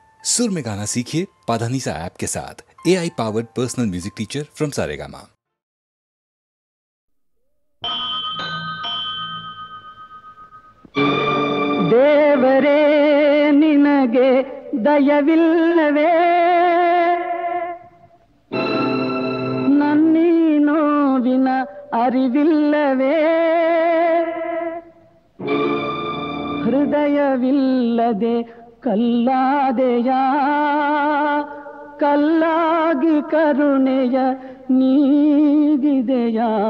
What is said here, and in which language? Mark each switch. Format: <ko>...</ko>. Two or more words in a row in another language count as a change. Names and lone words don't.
<hi>सुर में गाना सीखिए पाधानीसा ऐप के साथ।</hi> <en>AI powered personal music teacher from Saregama.</en> <kn>ದೇವರೇ ನಿನಗೆ ದಯವಿಲ್ಲವೇ, ನನ್ನೀ ನೋವಿನ ಅರಿವಿಲ್ಲವೇ, ಹೃದಯವಿಲ್ಲದೆ ಕಲ್ಲಾದೆಯ, ಕಲ್ಲಾಗಿ ಕರುಣೆಯ ನೀಡಿದೆಯಾ.</kn>